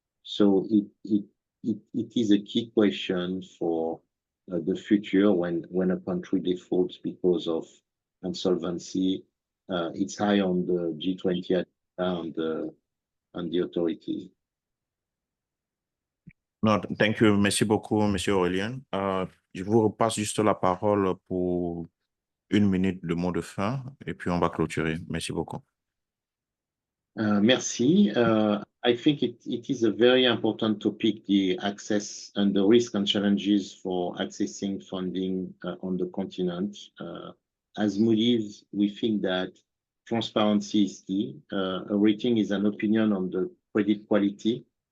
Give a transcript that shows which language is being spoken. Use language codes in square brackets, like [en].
[en] So it is a key question for the future when a country defaults because of insolvency. It's high on the G20 and the authorities. Non, thank you. [fr] Merci beaucoup, Monsieur Aurélien. Je vous repasse juste la parole pour 1 minute de mot de fin et puis on va clôturer. Merci beaucoup. Merci. [en] I think it is a very important topic, the access and the risk and challenges for accessing funding on the continent. as Moody's, we think that transparency is key. A rating is an opinion on the credit quality.